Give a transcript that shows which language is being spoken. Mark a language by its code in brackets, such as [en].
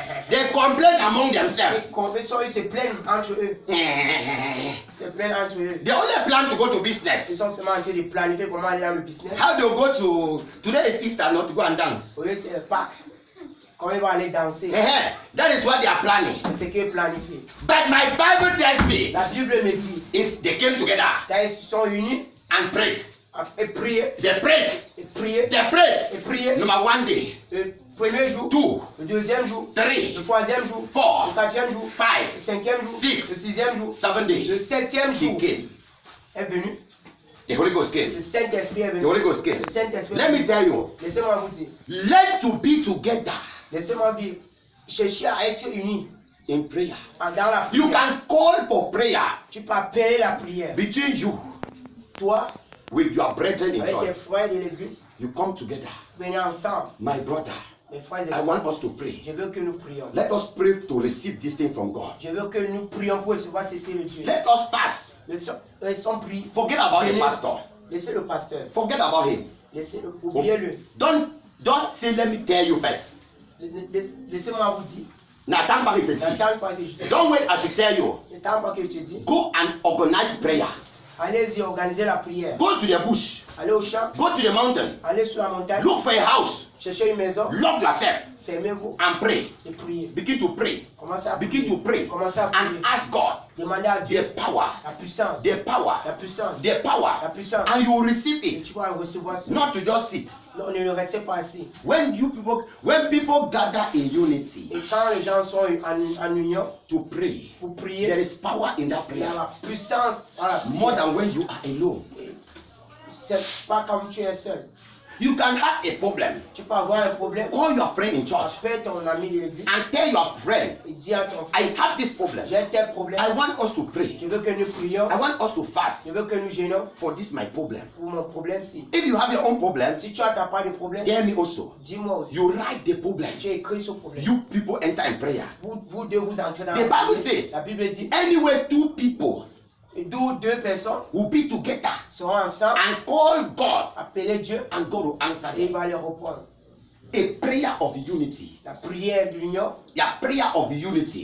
[en] They complain among themselves. [fr] Ils se plaignent entre eux. Ils se plaignent entre eux. [en] They only plan to go to [fr] Ils [en] business. [fr] sont seulement en train de planifier comment aller dans le business. [en] How they go to today is Easter, not to go and dance. [fr] Au lieu c'est le Pâques. Comment ils vont aller danser. [en] That is what they are planning. [fr] C'est ce qu'ils planifient. [en] But my Bible tells me [fr] La Bible me dit, [en] is they came together [fr] quand ils se sont unis [en] and prayed. [fr] et prié, [en] They prayed. [fr] et prié, [en] They prayed. [fr] et prié. [en] Number 1 day, [fr] Le premier jour, [en] 2, [fr] le deuxième jour, [en] 3, [fr] le troisième jour, [en] 4, [fr] le quatrième jour, [en] 5, [fr] le cinquième jour, [en] Six. [fr] le sixième jour, [en] 7 days. [fr] le septième [en] He [fr] jour [en] came. [fr] est venu. [en] The Holy Ghost came. [fr] Le Saint-Esprit est [en] The [fr] venu. [en] Holy Ghost came. [fr] Le Saint-Esprit est [en] Let me [fr] venu. [en] tell you, [fr] Laissez-moi vous dire. [en] learn to be together [fr] Laissez-moi dire. Cherchez à être unis [en] in prayer. [fr] dans la prière. [en] You can call for prayer [fr] Tu peux appeler la prière. [en] between you [fr] Toi, [en] with your brethren in [fr] avec tes [en] church. [fr] frères de l'église, [en] You come together. [fr] venez ensemble. [en] My brother, [fr] Mes frères et [en] I [fr] sœurs, [en] want us to pray. [fr] je veux que nous prions. [en] Let us pray to receive this thing from God. [fr] Je veux que nous prions pour recevoir ceci de Dieu. [en] Let us fast. [fr] Laissons prier. [en] Forget about the pastor. [fr] Laissez le pasteur. [en] Forget about him. [fr] Laissez-le. Oubliez-le. [en] Don't say, let me tell you first. [fr] Laissez-moi vous dire. N'attends pas qu'il te dise. N'attends pas que je te dise. [en] Don't wait, I should tell you. [fr] N'attends pas que je te dise. [en] Go and organize prayer. [fr] Allez-y, organisez la prière. [en] Go to the bush. [fr] Allez au champ. [en] Go to the mountain. [fr] Allez sur la montagne. [en] Look for a house. [fr] Cherchez une maison. [en] Lock yourself [fr] Fermez-vous [en] and pray. [fr] et priez. [en] Begin to pray. [fr] Commencez à [en] Begin [fr] prier. [en] to pray [fr] Commencez à [en] and [fr] prier. [en] ask God [fr] Demandez à Dieu [en] the power, [fr] la puissance. [en] the power, [fr] La puissance. [en] the power, [fr] La puissance. [en] and you will receive [fr] Et [en] it. [fr] tu vas recevoir ça. [en] Not to just sit. [fr] Non, ne restez pas assis. [en] When people gather in unity [fr] Et quand les gens sont en union [en] to pray, [fr] pour [en] there [fr] prier, [en] is power in that [fr] il y a [en] prayer [fr] la puissance dans la prière. [en] more than when you are alone. [fr] C'est pas comme tu es seul. [en] You can have a problem. [fr] Tu peux avoir un problème. [en] Call your friend in church [fr] Appelle ton ami de l'église [en] and tell your friend, [fr] et dis à ton [en] I [fr] frère, [en] have this problem. [fr] j'ai tel problème. [en] I want us to pray. [fr] Je veux que nous prions. [en] I want us to [fr] Je [en] fast [fr] veux que nous gênons [en] for this my problem. [fr] pour mon problème-ci. [en] If you have your own problems, [fr] Si tu as ta part de problème, [en] tell me also. [fr] dis-moi aussi. [en] You write the problem. [fr] Tu écris ce problème. [en] You people enter in prayer. [fr] Vous deux vous entrez dans [en] The [fr] la [en] Bible [fr] prière. [en] says, [fr] La Bible dit, [en] anyway, two people [fr] d'où deux personnes [en] will be together [fr] seront ensemble, [en] and call God, [fr] appeler Dieu [en] and God will answer [fr] et il [en] them. [fr] va leur répondre. [en] A prayer of unity. [fr] La prière d'union, [en] A prayer of unity